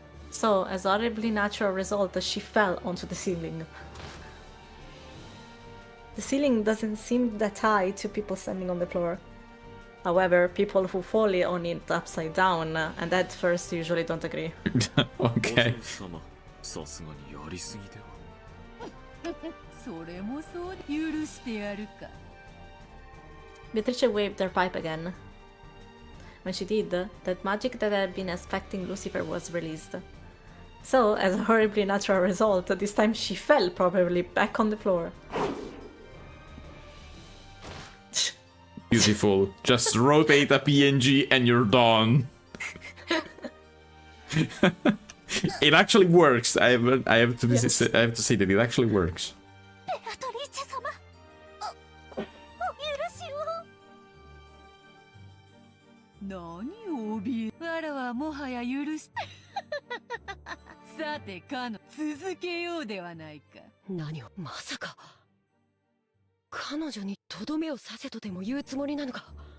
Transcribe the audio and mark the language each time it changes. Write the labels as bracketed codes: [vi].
[en] So, as a horribly natural result, she fell onto the ceiling. The ceiling doesn't seem that high to people standing on the floor. However, people who fall on it upside down and head first usually don't agree. Okay. [ja] さすがにやりすぎでは。それもそう許してやるか。 [en] Beatrice waved her pipe again. When she did, that magic that had been affecting Lucifer was released. So, as a horribly natural result, this time she fell probably back on the floor. Beautiful. Just rotate a PNG and you're done. It actually works. I have to say that it actually works. [ja] ベアトリーチェ様、お許しを。何を怯え。わらはもはや許し。さてカノ、続けようではないか。何を、まさか彼女にとどめを刺せとでも言うつもりなのか。